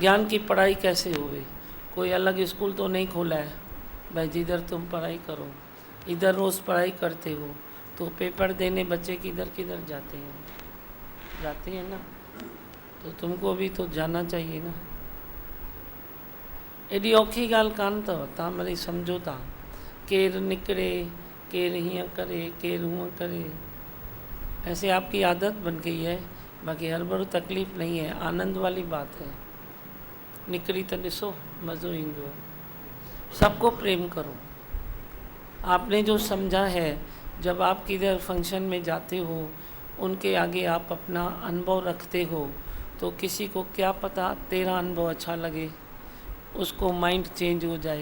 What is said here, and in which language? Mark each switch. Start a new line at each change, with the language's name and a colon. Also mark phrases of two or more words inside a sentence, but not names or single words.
Hindi: ज्ञान की पढ़ाई कैसे होगी? कोई अलग स्कूल तो नहीं खोला है भाई जिधर तुम पढ़ाई करो। इधर रोज़ पढ़ाई करते हो तो पेपर देने बच्चे किधर किधर जाते हैं ना, तो तुमको भी तो जाना चाहिए ना।
Sindhi: एडी औखी गाल कान अथव, तव्हां वरी सम्झो था केरु निकिरे, केरु हीअं करे, केरु हूअं करे।
Hindi: ऐसे आपकी आदत बन गई है, बाक़ी हर बार तकलीफ़ नहीं है, आनंद वाली बात है।
Sindhi: निकरी तो ॾिसो मज़ो ईंदो है।
Hindi: सबको प्रेम करो। आपने जो समझा है, जब आप किधर फंक्शन में जाते हो, उनके आगे आप अपना अनुभव रखते हो, तो किसी को क्या पता तेरा अनुभव अच्छा लगे, उसको
English: mind change
Hindi: हो जाए।